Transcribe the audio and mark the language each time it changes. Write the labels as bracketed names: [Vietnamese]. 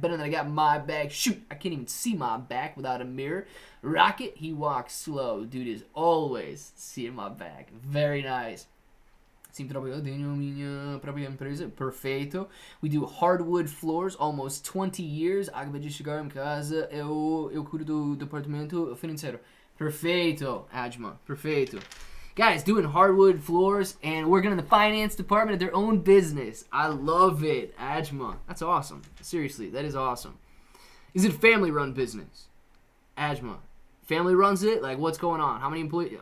[English] Better than I got my back. Shoot. I can't even see my back without a mirror. Rocket, he walks slow. Dude is always seeing my back. Very nice. [Portuguese] Perfeito. [English] We do hardwood floors, almost 20 years. [Portuguese] Acabei de chegar em casa. Eu cuido do departamento financeiro. Perfeito, Adma. Perfeito. [English] Guys, doing hardwood floors and working in the finance department of their own business. I love it, Ajma. That's awesome. Seriously, that is awesome. Is it a family-run business? Ajma. Family runs it? Like, what's going on? How many employees?